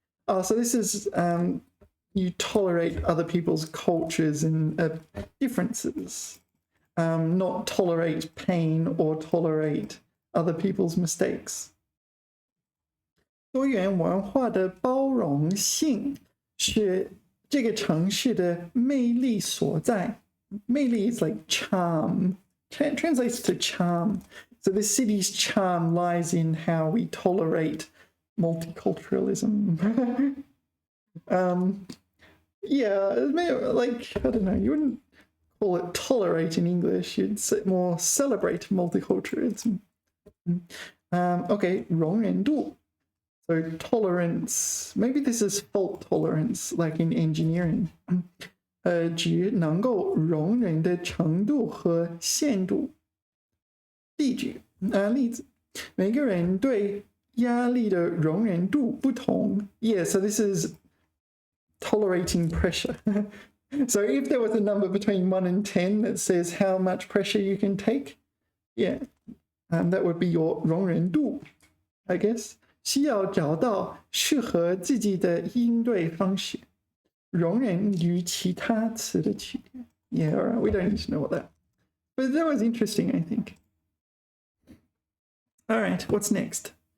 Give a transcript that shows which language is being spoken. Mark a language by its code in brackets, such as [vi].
[en] So this is you tolerate other people's cultures and differences, not tolerate pain or tolerate other people's mistakes. [zh] 多元文化的包容性是这个城市的魅力所在。 [en] 魅力 is like charm.Translates to charm. So the city's charm lies in how we tolerate multiculturalism. Yeah, like, I don't know, you wouldn't call it tolerate in English, you'd say more celebrate multiculturalism. Okay, 容忍度.So tolerance, maybe this is fault tolerance, like in engineering. [zh] 指能够容忍的程度和限度。例子，每个人对压力的容忍度不同. [en] Yeah, so this is tolerating pressure. So if there was a number between 1 and 10 that says how much pressure you can take, yeah, that would be your 容忍度, I guess. [zh] 需要找到适合自己的应对方式。容忍与其他词的区别. [en] Yeah, all right, we don't need to know what that. But that was interesting, I think. All right, what's next?